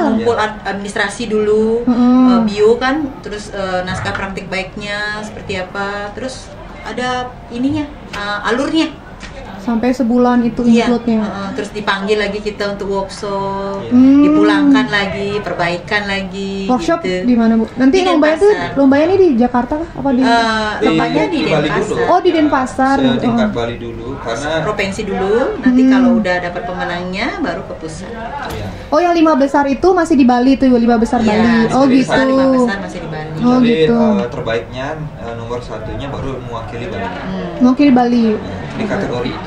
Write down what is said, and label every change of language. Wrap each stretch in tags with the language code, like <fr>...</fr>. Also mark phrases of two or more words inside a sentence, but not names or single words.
<id>ngumpul administrasi dulu, bio kan, terus naskah praktik baiknya seperti apa, terus ada ininya, alurnya. Sampai sebulan itu Iya, include-nya. terus dipanggil lagi kita untuk workshop, Iya. dipulangkan lagi, perbaikan lagi. Workshop gitu. di mana Bu? Nanti Di lombanya tuh Denpasar. lombanya ini di Jakarta kah? Apa di Tempatnya di Bali dulu. Denpasar. Oh, di Denpasar. Setingkat Bali dulu, karena Provinsi dulu, nanti kalau udah dapat pemenangnya baru ke pusat. ya, Oh, yang 5 besar itu masih di Bali tuh, 5 besar Iya, Bali. Oh, jadi gitu. 5 besar masih di Bali. Oh, jadi gitu. terbaiknya nomor 1-nya baru mewakili Bali Mungkin di Bali. di kategori itu.</id>